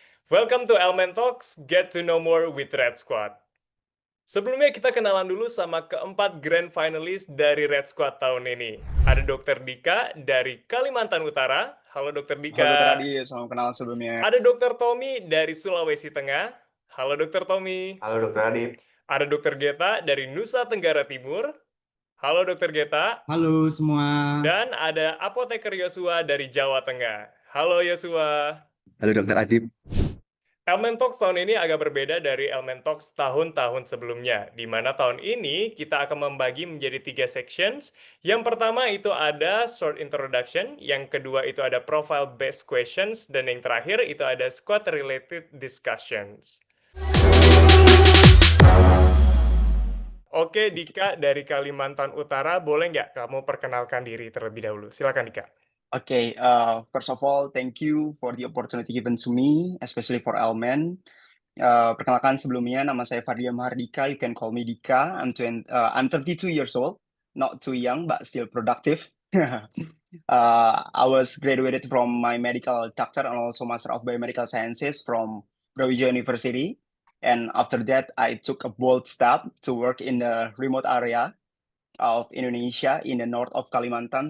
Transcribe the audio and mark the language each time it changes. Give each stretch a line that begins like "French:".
English: Welcome to Element Talks, get to know more with Red Squad.
Indonesian: Sebelumnya kita kenalan dulu sama keempat grand finalist dari Red Squad tahun ini. Ada Dr. Dika dari Kalimantan Utara. Halo Dr. Dika. Adi, salam kenal sebelumnya. Ada Dr. Tommy dari Sulawesi Tengah. Halo Dr. Tommy. Halo Dr. Adib. Ada Dr. Geta dari Nusa Tenggara Timur. Halo Dr. Geta. Halo semua. Dan ada Apoteker Yosua dari Jawa Tengah. Halo Yosua. Halo Dr. Adib. Element Talks tahun ini agak berbeda dari Element Talks tahun-tahun sebelumnya, di mana tahun ini kita akan membagi menjadi 3 sections. Yang pertama itu ada short introduction, yang kedua itu ada profile based questions, dan yang terakhir itu ada squad related discussions. Oke, Dika dari Kalimantan Utara, boleh nggak kamu perkenalkan diri terlebih dahulu? Silakan, Dika.
English: Okay, first of all, thank you for the opportunity given to me, especially for Elmen.
Indonesian: Perkenalkan sebelumnya, nama saya Fadlia Mahardika.
English: You can call me Dika. I'm 32 years old, not too young, but still productive. I was graduated from my medical doctor and also Master of Biomedical Sciences from Brawijaya University. And after that, I took a bold step to work in the remote area of Indonesia in the north of Kalimantan.